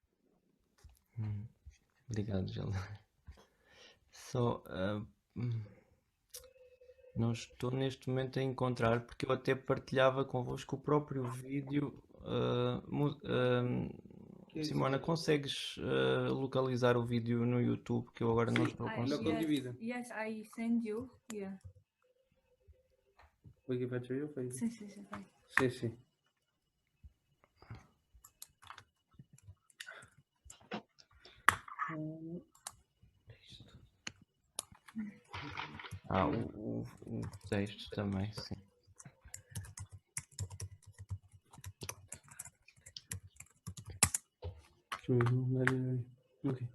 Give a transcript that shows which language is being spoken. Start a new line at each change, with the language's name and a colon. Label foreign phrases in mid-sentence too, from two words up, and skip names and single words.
Portuguese: Obrigado, Gilda. Só... não estou neste momento a encontrar, porque eu até partilhava convosco o próprio vídeo. Simona, consegues localizar o vídeo no YouTube, que eu agora não estou a conseguir?
English: Yes, I send you. Yeah.
Italian: Puoi che faccio io? Fai... Sì, sì, sì, fai. Sì, sì.
Portuguese: O texto também, sim. Ok.